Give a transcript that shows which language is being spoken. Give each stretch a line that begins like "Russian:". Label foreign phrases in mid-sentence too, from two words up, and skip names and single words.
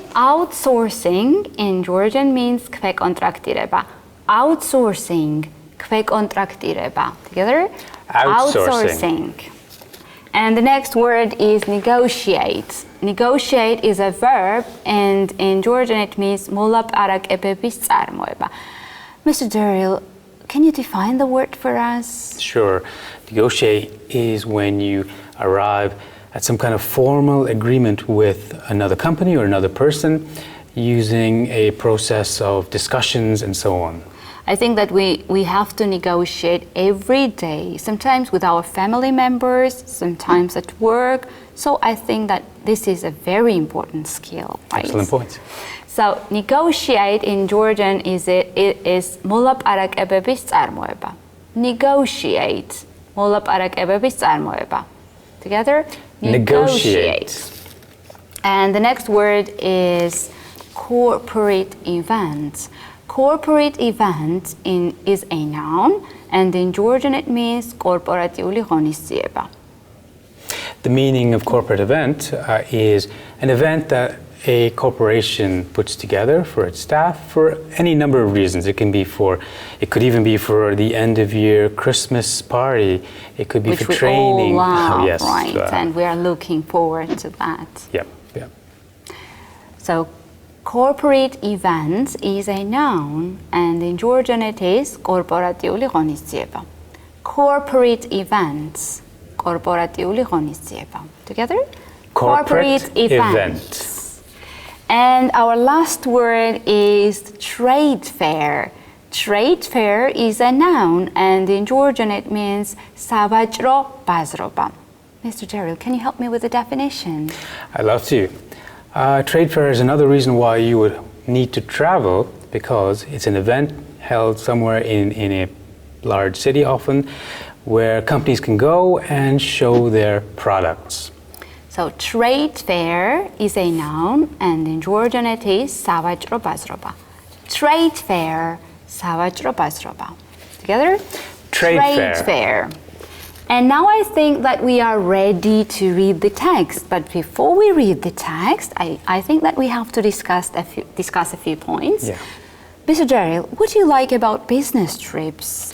English: Outsourcing in Georgian means kvekontraktírება. Outsourcing, kvekontraktírება. Together? Outsourcing. And the next word is negotiate. Negotiate is a verb, and in Georgian it means
Georgian: მოლაპარაკებების წარმოება.
English: Mr. Derill, can you define the word for us? Sure. Negotiate is when you arrive at some kind of formal agreement with another company or another person using a process of discussions and so on. I think that we have to negotiate every day, sometimes with our family members, sometimes at work. So I think that this is a very important skill. Right? Excellent point. So negotiate in Georgian is
Georgian: მოლაპარაკებების წარმოება. Negotiate, მოლაპარაკებების წარმოება.
English: Together? Negotiate. And the next word is corporate event. Corporate event is a noun, and in Georgian it means
Georgian: კორპორატიული ღონისძიება.
English: The meaning of corporate event is an event that a corporation puts together for its staff for any number of reasons. It could even be for the end of year Christmas party. It could be Which for training. We all love, yes, right? And we are looking forward to that. Yep. So corporate events is a noun, and in Georgian it is
Georgian: კორპორატიული ღონისძიება.
English: Corporate events,
Georgian: კორპორატიული ღონისძიება.
English: Together? Corporate event. And our last word is trade fair. Trade fair is a noun, and in Georgian it means
Georgian: სავაჭრო ბაზრობა.
English: Mr. Derill, can you help me with the definition? I'd love to. Trade fair is another reason why you would need to travel, because it's an event held somewhere in a large city often, where companies can go and show their products. So trade fair is a noun, and in Georgian it is
Georgian: სავაჭრო ბაზრობა.
English: Trade fair,
Georgian: სავაჭრო ბაზრობა.
English: Together? Trade fair. And now I think that we are ready to read the text. But before we read the text, I think that we have to discuss a few points. Yeah. Mr. Derill, what do you like about business trips?